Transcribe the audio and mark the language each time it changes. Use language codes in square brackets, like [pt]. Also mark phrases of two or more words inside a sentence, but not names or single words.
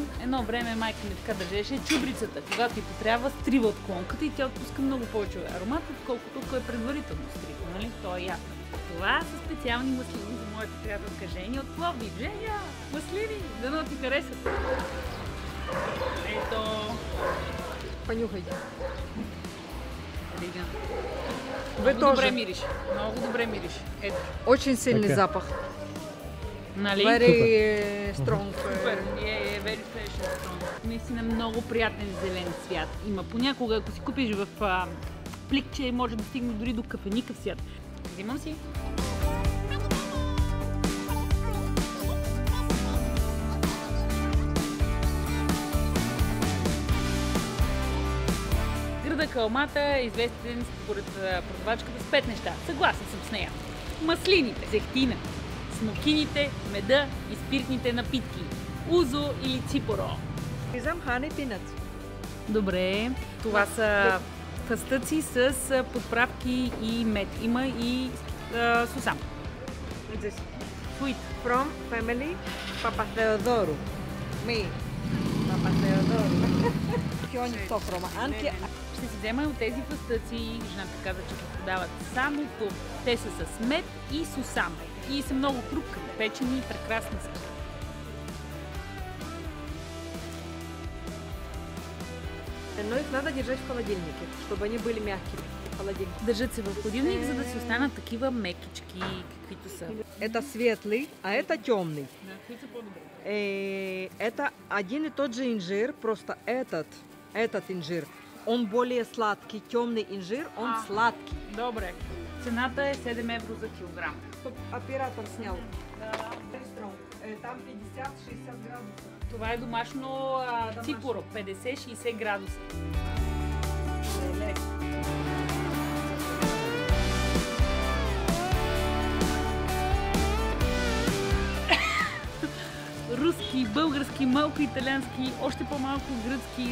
[bg] Едно време майка ми така държеше чубрицата, когато й потрябва, стрива от клонката и тя отпуска много повече аромат, отколкото ако е предварително стрива, нали? То е ясно. Това са специални маслини за моята приятелка Женя от Пловдив. Женя, маслини, дано ти харесат. Ето. Понюхайте. Рига. [ru] Вы [bg] Много [ru] тоже. [bg] добре мириш. Много добре мириш. Ето. [ru] Очень сильный [bg] Така. [ru] запах. [bg] Нали? [en] Very strong. Супер. Very fresh and strong. [bg] Наистина много приятен зелен цвят. Има понякога, ако си купиш в пликче, може да стигне дори до кафеникъв цвят. Взимам си. Града Калмата е известен според продавачката с 5 неща. Съгласен съм с нея. Маслините, зехтина, смокините, меда и спиртните напитки. Узо или ципоро. Изам хани пинат. Добре, това са фастъци с подправки и мед. Има и сусам. [en] Sweet. From family Papa Theodoro. Me. Papa Theodoro. Кьони Тохрома. Анки. [bg] Ще си взема от тези фастъци. Жената каза, че ги продават само тук. Те са с мед и сусам. И са много хрупкави, печени и прекрасни са. [ru] Но их надо держать в холодильнике, чтобы они были мягкими. Холодильник. [bg] Държат се в хладилник, за да си останат такива мекички, каквито са. [ru] Это светлый, а это темный. [bg] Да, които са по-добре. [ru] Это один и тот же инжир, просто этот инжир, он более сладкий. Темный инжир, он сладкий. [bg] Добре. Цената е 7 евро за килограм. [ru] Оператор снял. Да. Там 50-60 градусов. [bg] Това е домашно ципоро, 50-60 градуса. Леле. Руски, български, малко италиански, още по-малко гръцки.